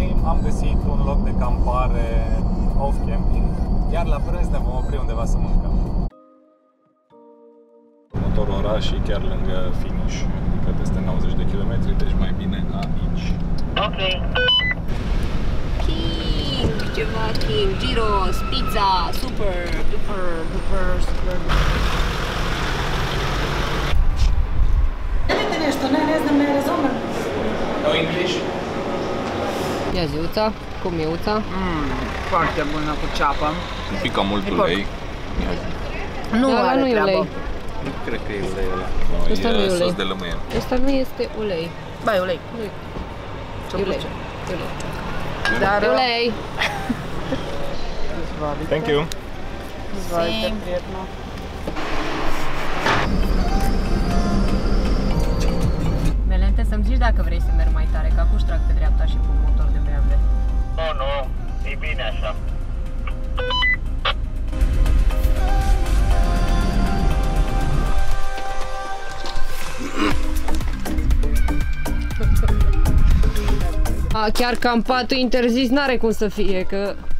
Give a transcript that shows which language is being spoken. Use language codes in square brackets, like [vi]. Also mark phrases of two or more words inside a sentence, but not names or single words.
[ro] Am găsit un loc de campare off-camping, iar la prânz ne vom opri undeva să mâncăm. Următorul oraș și chiar lângă finish, adică peste 90 de kilometri, deci mai bine aici. Ok. King, ceva King, gyros, pizza, super, duper, duper, super. [sr] Vidite nešto, ne znam, ne razumem. [en] No English? [ro] Ia zi, Uța, cum e Uța? Foarte bună cu ceapă. Un pic cam mult ulei. Nu Da, ăla are nu e treabă. ulei. Nu cred că e ulei ăla. Ăsta nu e ulei. Sos de lămâie. Ăsta nu este ulei. Ba, e ulei. Nu e. Ce-o E ulei. place. E ulei. Dar E ulei. [sr] izvolite. [en] Thank you. [sr] Izvolite, prijetno. [ro] Melente, să-mi zici dacă vrei să merg mai tare, că acum trag pe dreapta și cu motor de BMW. Nu, e bine așa. A, chiar campatul interzis n-are cum să fie, că...